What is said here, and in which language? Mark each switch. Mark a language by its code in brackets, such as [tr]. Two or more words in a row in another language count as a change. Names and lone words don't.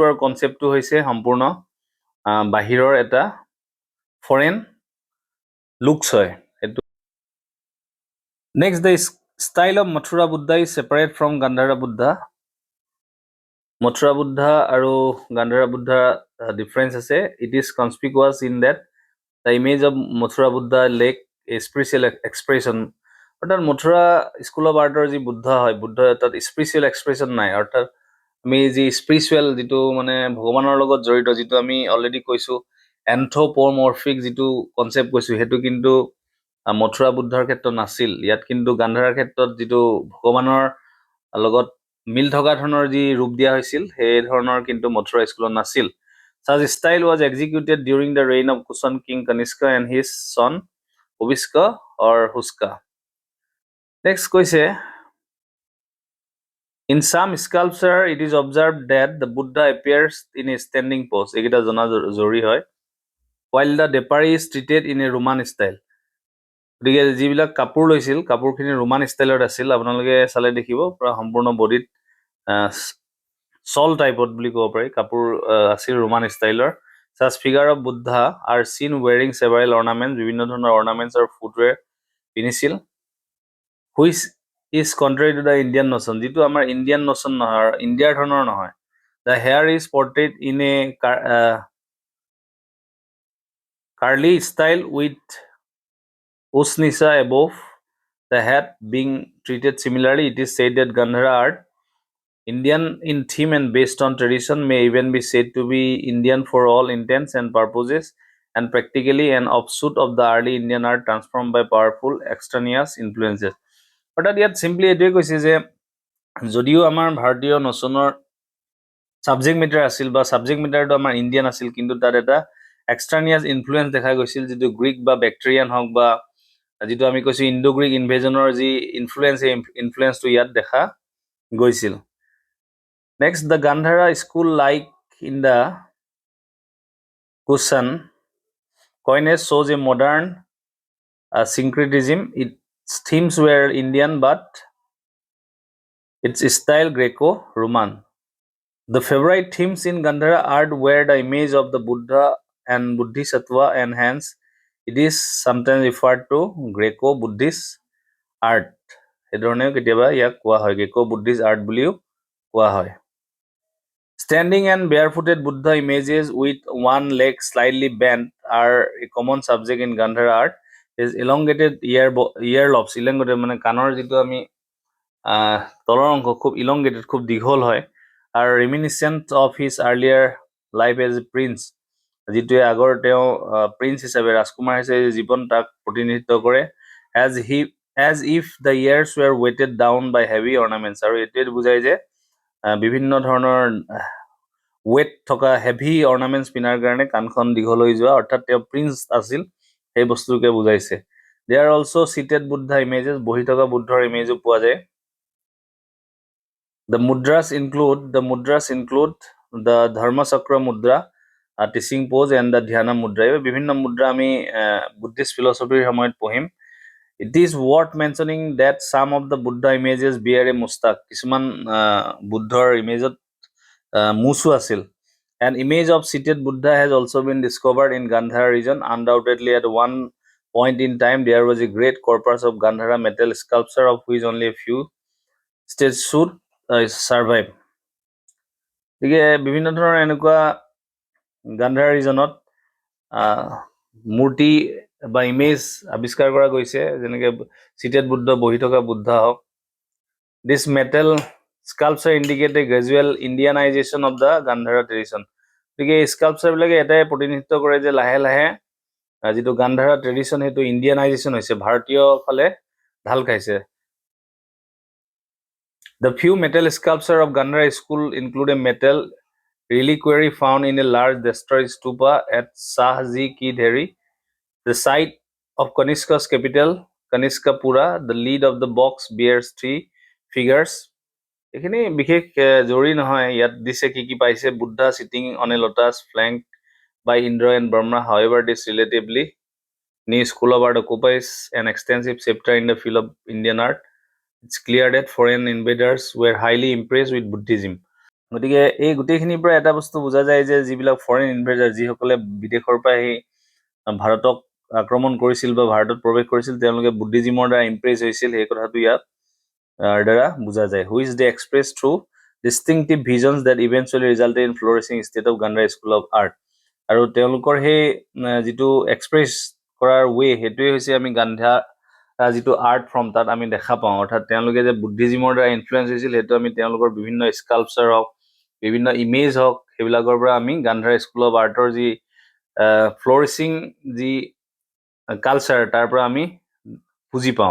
[as] আৰু কনচেপ্টটো হৈছে সম্পূৰ্ণ বাহিৰৰ এটা [en] foreign looks [as] হয় এইটো [en] next the style of Mathura Buddha is separate from Gandhara Buddha [as] মথুৰা বুদ্ধা আৰু গান্ধাৰা বুদ্ধা ডিফাৰেঞ্চ আছে [en] it is conspicuous in that The image of Mathura Buddha lake a spiritual expression. [as] অৰ্থাৎ [en] Mathura school of art [as] যি বুদ্ধ হয়, বুদ্ধ তাত [en] spiritual expression [as] নাই। অৰ্থাৎ আমি যি স্পিৰিচুৱেল যিটো মানে ভগৱানৰ লগত জড়িত, যিটো আমি অলৰেডি কৈছো এন্থ্ৰপমৰ্ফিক যিটো কনচেপ্ট কৈছো, সেইটো কিন্তু মথুৰা বুদ্ধৰ ক্ষেত্ৰত নাছিল। ইয়াত কিন্তু গান্ধাৰৰ ক্ষেত্ৰত যিটো ভগৱানৰ লগত মিল থকা ধৰণৰ যি ৰূপ দিয়া হৈছিল, সেই ধৰণৰ কিন্তু মথুৰা স্কুলত নাছিল। [en] Such style was executed during the reign of Kushan king Kanishka and his son Huvishka or Huska. Next question. In some sculpture, it is observed that the Buddha appears in a standing pose. Ekita jana jori hoy. While the depari is treated in a Roman style. [as] গতিকে যিবিলাক কাপোৰ লৈছিল, কাপোৰখিনি ৰোমান ষ্টাইলত আছিল। আপোনালোকে চালে দেখিব পুৰা সম্পূৰ্ণ বডিত [en] shawl type [as] বুলি ক'ব পাৰি, কাপোৰ আছিল ৰোমান ষ্টাইলৰ। [en] Such figure of Buddha are seen wearing several ornaments, [as] বিভিন্ন ধৰণৰ ornaments আৰু footwear পিন্ধিছিল, [en] which is contrary to the Indian notion, [as] যিটো আমাৰ [en] Indian notion [as] নহয়, ইণ্ডিয়াৰ ধৰণৰ নহয়। [en] The hair is portrayed in a curly style with Usnisa above the head being treated similarly. It is said that Gandhara art, Indian in theme and based on tradition, may even be said to be Indian for all intents and purposes, and practically an offshoot of the early Indian art transformed by powerful extraneous influences. [as] অৰ্থাৎ ইয়াত চিম্পলি এইটোৱে কৈছে যে যদিও আমাৰ ভাৰতীয় নচনৰ [en] subject matter [as] আছিল বা [en] subject matter [as] আমাৰ ইণ্ডিয়ান আছিল, কিন্তু তাত এটা [en] extraneous influence [as] দেখা গৈছিল, যিটো গ্ৰীক বা বেক্টেৰিয়ান হওক বা যিটো আমি কৈছো [en] Indo Greek invasion [as] যি ইনফ্লুৱেঞ্চ, সেই ইনফ্লুৱেঞ্চটো ইয়াত দেখা গৈছিল। [en] Next, the Gandhara school, like in the Kushan coinage, shows a modern syncretism. Its themes were Indian, but its style Greco-Roman. The favorite themes in Gandhara art were the image of the Buddha and Bodhisattva, and hence it is sometimes referred to Greco-Buddhist art. [as] এই ধৰণেও কেতিয়াবা ইয়াক কোৱা হয়, [en] Greco-Buddhist art [as] বুলিও কোৱা হয়। [en] Standing and barefooted Buddha images with one leg slightly bent are a common subject in Gandhara art. His elongated earlobes, elongated [as] মানে কাণৰ যিটো আমি তলৰ অংশ খুব elongated, খুব দীঘল হয়, [en] are reminiscent of his earlier life as a prince, [as] যিটোৱে আগৰ তেওঁ প্ৰিন্স হিচাপে, ৰাজকুমাৰ হিচাপে জীৱন তাক প্ৰতিনিধিত্ব কৰে। [en] as if the ears were weighted down by heavy ornaments, [as] আৰু এইটোৱে বুজায় যে বিভিন্ন ধৰণৰ ৱেট থকা [en] heavy ornaments [as] পিন্ধাৰ কাৰণে কাণখন দীঘল হৈ যোৱা, অৰ্থাৎ তেওঁ প্ৰিন্স আছিল, সেই বস্তুকে বুজাইছে। [en] There are also seated Buddha images, [as] বহি থকা বুদ্ধৰ ইমেজো পোৱা যায়। [en] The mudras include the Dharma Chakra mudra, teaching pose, and the Dhyana mudra. [as] এই বিভিন্ন মুদ্ৰা আমি [en] Buddhist philosophy [as] সময়ত পঢ়িম। [en] It is worth mentioning that some of the Buddha images bear a mustaq. [as] কিছুমান বুদ্ধৰ ইমেজত মুছু আছিল। [en] An image of seated Buddha has also been discovered in Gandhara region. Undoubtedly, at one point in time, there was a great corpus of Gandhara metal sculpture, of which only a few stages should survive. [as] গতিকে বিভিন্ন ধৰণৰ এনেকুৱা গান্ধাৰ ৰিজনত মূৰ্তি বা ইমেজ আৱিষ্কাৰ কৰা গৈছে, যেনেকৈ [en] seated Buddha, [as] বহি থকা বুদ্ধ হওক। [en] This metal sculpture indicate a gradual Indianization of the Gandhara tradition. [as] গতিকে এই স্কাল্পচাৰবিলাকে এটাই প্ৰতিনিধিত্ব কৰে যে লাহে লাহে যিটো গান্ধাৰা ট্ৰেডিশ্যন, সেইটো ইণ্ডিয়ানাইজেশ্যন হৈছে, ভাৰতীয় ফালে ঢাল খাইছে। [en] The few metal sculpture of Gandhara school include a metal reliquary found in a large destroyed stupa at Shahji Ki Dheri, the site of Kanishka's capital, Kanishkapura. The lead of the box bears three figures. [as] এইখিনি বিশেষ জৰুৰী নহয়, ইয়াত দিছে কি কি পাইছে। [en] বুদ্ধা sitting on a lotus flanked by Indra and Brahma. However, this relatively new school of art occupies an extensive chapter in the field of Indian art. It's clear that foreign invaders were highly impressed with Buddhism. [as] গতিকে এই গোটেইখিনিৰ পৰা এটা বস্তু বুজা যায় যে যিবিলাক [en] foreign invader, [as] যিসকলে বিদেশৰ পৰা আহি ভাৰতক আক্ৰমণ কৰিছিল বা ভাৰতত প্ৰৱেশ কৰিছিল, তেওঁলোকে বুদ্ধিজিমৰ দ্বাৰা ইমপ্ৰেছ হৈছিল, সেই কথাটো ইয়াত দ্বাৰা বুজা যায়। [en] Which they expressed through distinctive visions that eventually resulted in flourishing state of Gandhara school of art. [as] আৰু তেওঁলোকৰ সেই যিটো এক্সপ্ৰেছ কৰাৰ ৱে সেইটোৱে হৈছে আমি গান্ধা যিটো [en] art form [as] তাত আমি দেখা পাওঁ, অৰ্থাৎ তেওঁলোকে যে বুদ্ধিজিমৰ দ্বাৰা ইনফ্লুৱেঞ্চ হৈছিল সেইটো আমি তেওঁলোকৰ বিভিন্ন স্কাল্পচাৰ হওক, বিভিন্ন ইমেজ হওক, সেইবিলাকৰ পৰা আমি [en] Gandhara school of art [as] যি ফ্লৰিচিং যি কালচাৰ তাৰ পৰা আমি বুজি পাওঁ।